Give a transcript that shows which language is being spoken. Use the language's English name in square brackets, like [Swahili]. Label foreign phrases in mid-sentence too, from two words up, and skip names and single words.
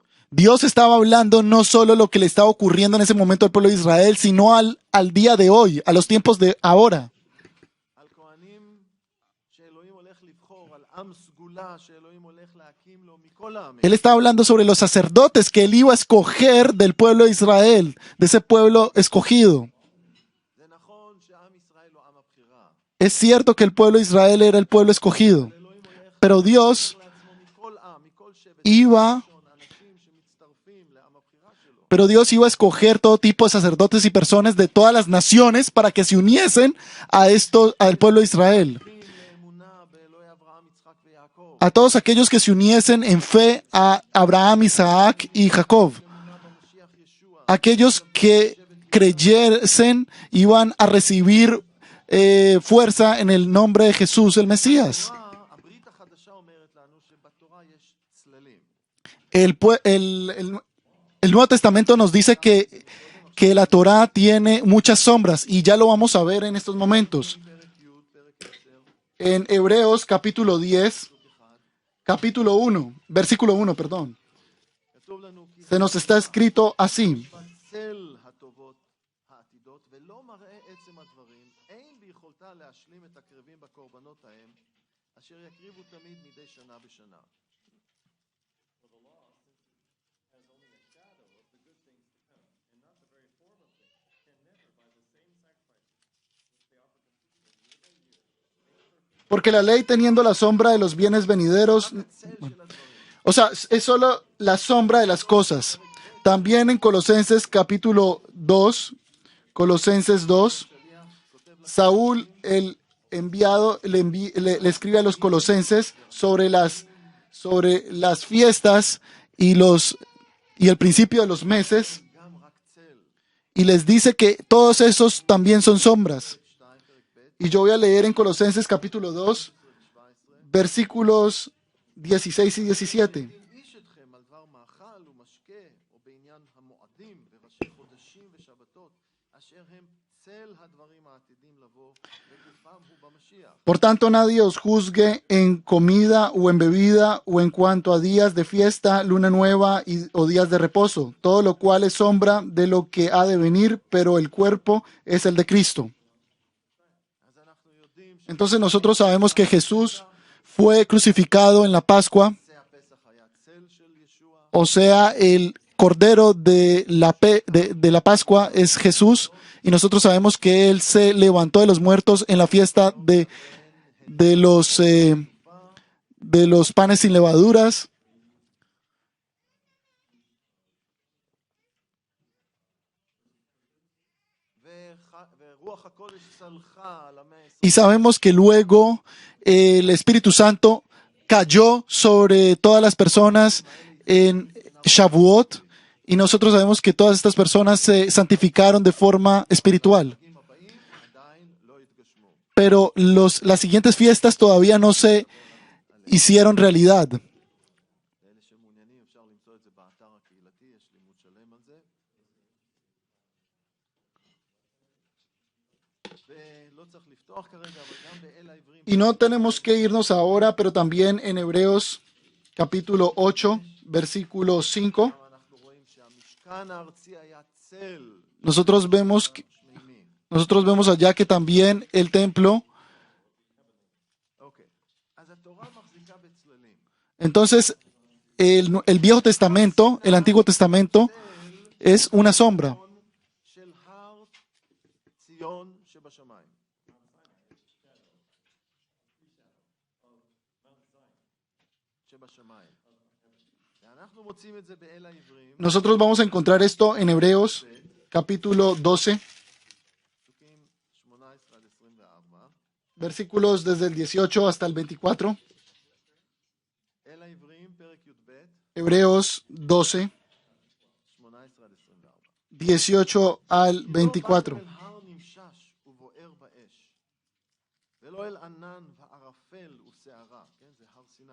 [Spanish] Dios estaba hablando no solo lo que le estaba ocurriendo en ese momento al pueblo de Israel, sino al día de hoy, a los tiempos de ahora. [Hebrew] על כהנים שאלוהים הולך לבחור, על עם סגולה שאלוהים הולך להקים לו מכל העמים. [Spanish] Él estaba hablando sobre los sacerdotes que él iba a escoger del pueblo de Israel, de ese pueblo escogido. [Hebrew] זה נכון שעם ישראל הוא עם הבחירה, [Spanish] Es cierto que el pueblo de Israel era el pueblo escogido, [Hebrew] אבל אלוהים הולך [Spanish] pero Dios [Hebrew] לעצמו מכל עם, מכל שבט, [Spanish] iba, [Hebrew] לשון, אנשים שמצטרפים לעם הבחירה שלו. [Spanish] pero Dios iba a escoger todo tipo de sacerdotes y personas de todas las naciones para que se uniesen a esto, al pueblo de Israel. [Hebrew] זוכים לאמונה באלוהי אברהם, יצחק ויעקב. [Spanish] A todos aquellos que se uniesen en fe a Abraham, Isaac y Jacob. [Hebrew] אמונה במשיח ישוע. [Spanish] Aquellos que creyesen iban a recibir fuerza en el nombre de Jesús, el Mesías. [Hebrew] הברית החדשה אומרת לנו שבתורה יש צללים. [Spanish] El Nuevo Testamento nos dice que la Torá tiene muchas sombras y ya lo vamos a ver en estos momentos. [Hebrew] פרק י', פרק 10, [Spanish] En Hebreos capítulo 10, capítulo 1, versículo 1, perdón. [Hebrew] כתוב לנו כי [Spanish] Se nos está escrito así. [Hebrew] בצל הטובות העתידות ולא מראה עצם הדברים, אין ביכולתה להשלים את הקרבים בקורבנות ההם, אשר יקריבו תמיד מדי שנה בשנה. [Spanish] Porque la ley teniendo la sombra de los bienes venideros, [Hebrew] הצל של הדברים. [Spanish] o sea, es solo la sombra de las cosas. También en Colosenses capítulo 2, Colosenses 2, Saúl, el enviado, le escribe a los colosenses sobre las fiestas y el principio de los meses, [Hebrew] גם רק צל. [Spanish] y les dice que todos esos también son sombras. 2, [Hebrew] פרק ב', [Spanish] Y yo voy a leer en Colosenses capítulo 2, 17. versículos 16 y 17. [Hebrew] דין איש אתכם על דבר מאכל ומשקה, או בעניין המועדים וראשי חודשים ושבתות, אשר הם צל הדברים העתידים לבוא, וגופם הוא במשיח. [Spanish] Por tanto, nadie os juzgue en comida o en bebida o en cuanto a días de fiesta, luna nueva o días de reposo, todo lo cual es sombra de lo que ha de venir, pero el cuerpo es el de Cristo. [Hebrew] אז אנחנו יודעים [Spanish] Entonces nosotros sabemos que Jesús fue crucificado en la Pascua, [Hebrew] שנושא הפסח היה צל של ישוע, [Spanish] o sea, el cordero de la Pascua es Jesús, y nosotros sabemos que Él se levantó de los muertos en la fiesta de los panes sin levaduras. [Hebrew] ורוח הקודש צלחה על המאה ה-20. [Spanish] Y sabemos que luego el Espíritu Santo cayó sobre todas las personas en Shavuot, y nosotros sabemos que todas estas personas se santificaron de forma espiritual. [Hebrew] החגים הבאים עדיין לא התגשמו. [Spanish] Pero las siguientes fiestas todavía no se hicieron realidad. [Hebrew] לאלה שמעוניינים אפשר למצוא את זה באתר הקהילתי, יש לימוד שלם על זה. ולא צריך לפתוח כרגע, אבל גם באל העברים, [Spanish] Y no tenemos que irnos ahora, pero también en Hebreos capítulo 8, versículo 5, [Hebrew] אנחנו רואים שהמשכן הארצי היה צל [Spanish] nosotros vemos [Hebrew] שמימי. [Spanish] Nosotros vemos allá que también el templo, [Hebrew] אוקיי. אז התורה מחזיקה בצללים. [Spanish] entonces el Viejo Testamento, el Antiguo Testamento, es una sombra. [Hebrew] של הר ציון שבשמיים. שבשמיים. ואנחנו מוצאים את זה באל העברים, [Spanish] Nosotros vamos a encontrar esto en Hebreos capítulo 12, [Hebrew] פסוקים 18 עד 24. [Spanish] versículos desde el 18 hasta el 24. [Hebrew] אל העברים, פרק י"ב, [Spanish] Hebreos 12, [Hebrew] 18 עד 24. [Spanish] 18 al [Hebrew] לא [Spanish] 24. [Hebrew] באתם אל הר נמשש ובוער באש, ולא אל ענן וערפל וסערה, כן, זה הר סיני.